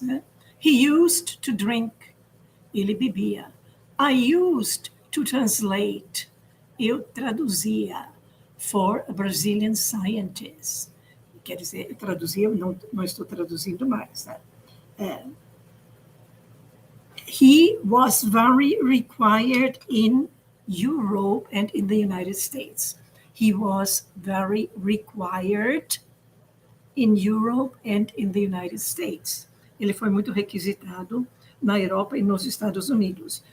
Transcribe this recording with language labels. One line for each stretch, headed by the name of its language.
English: Né? He used to drink.
Portuguese: Ele bebia.
English: I used to translate.
Portuguese: Eu traduzia
English: for a Brazilian scientist.
Portuguese: Quer dizer, eu traduzia, não estou traduzindo mais. Né?
English: He was very required in Europe and in the United States. He was very required in Europe and in the United States.
Portuguese: Ele foi muito requisitado na Europa e nos Estados Unidos.